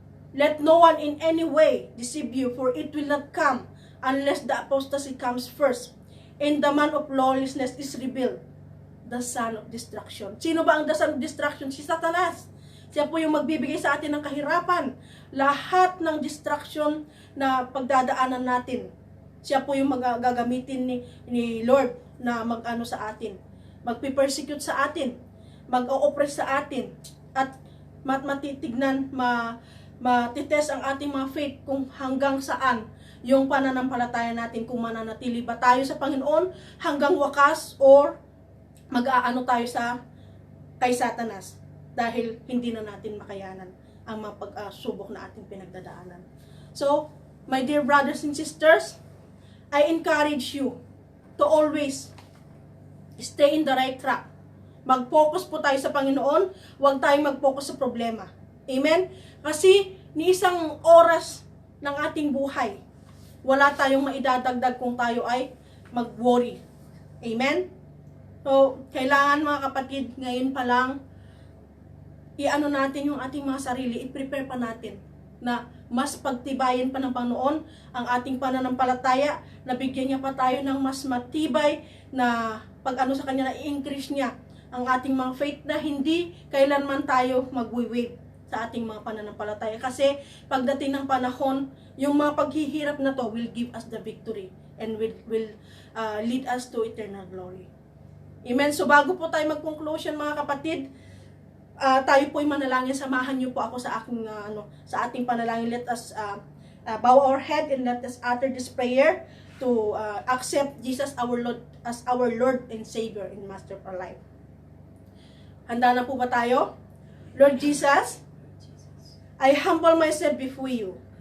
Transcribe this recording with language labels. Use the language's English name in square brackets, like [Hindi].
[English] Let no one in any way deceive you, for it will not come unless the apostasy comes first, and the man of lawlessness is revealed, the son of destruction. [Filipino] Sino ba ang [English] the son of destruction? [Filipino] Si Satanas. Siya po yung magbibigay sa atin ng kahirapan. Lahat ng distraction na pagdadaanan natin, siya po yung gagamitin ni Lord na mag-ano sa atin, magpipersecute sa atin, mag-o-oppress sa atin, at matitignan, matitest ang ating mga faith kung hanggang saan yung pananampalataya natin, kung mananatili ba tayo sa Panginoon hanggang wakas, or mag-aano tayo kay Satanas dahil hindi na natin makayanan ang mga pagsubok na ating pinagdadaanan. [English] So, my dear brothers and sisters, I encourage you to always stay in the right track. [Filipino] Mag-focus po tayo sa Panginoon, huwag tayong mag-focus sa problema. Amen? Kasi ni isang oras ng ating buhay, wala tayong maidadagdag kung tayo ay mag-worry. Amen? So, kailangan mga kapatid, ngayon pa lang, i-ano natin yung ating mga sarili, i-prepare pa natin na mas pagtibayin pa ng Panginoon ang ating pananampalataya, na bigyan niya pa tayo ng mas matibay na pag-ano sa Kanya, na i-increase niya ang ating mga faith, na hindi kailanman tayo mag-wave sa ating mga pananampalataya. Kasi pagdating ng panahon, yung mga paghihirap na to [English] will give us the victory and will lead us to eternal glory. Amen. [Filipino] So bago po tayo mag-conclusion mga kapatid, tayo po ay manalangin. Samahan niyo po ako sa aking sa ating panalangin. [English] Let us bow our head and let us utter this prayer to accept Jesus our Lord as our Lord and Savior and Master of our life. [Filipino] Handa na po ba tayo? [English] Lord Jesus, I humble myself before you.